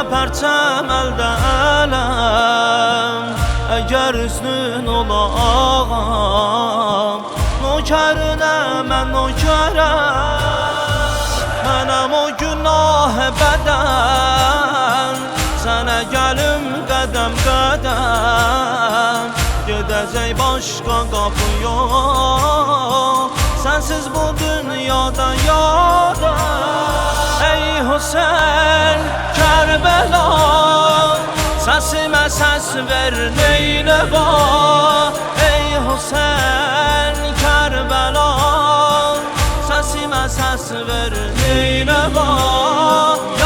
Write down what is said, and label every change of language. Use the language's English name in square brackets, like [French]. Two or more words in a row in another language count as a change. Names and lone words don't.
[Azerbaijani] pərçəm əldə ələm Əgər üstün ola ağam Nökərinə mən nökərəm Mənəm o günah bədən Sənə gəlim qədəm qədəm Gedəcək başqa qapı yox Sensiz bu dünyada yada Ey Hüseyin Kerbela Sesime [Turkish] ses ver neyleba Ey Hüseyin Kerbela Sesime ses ver neyleba Ya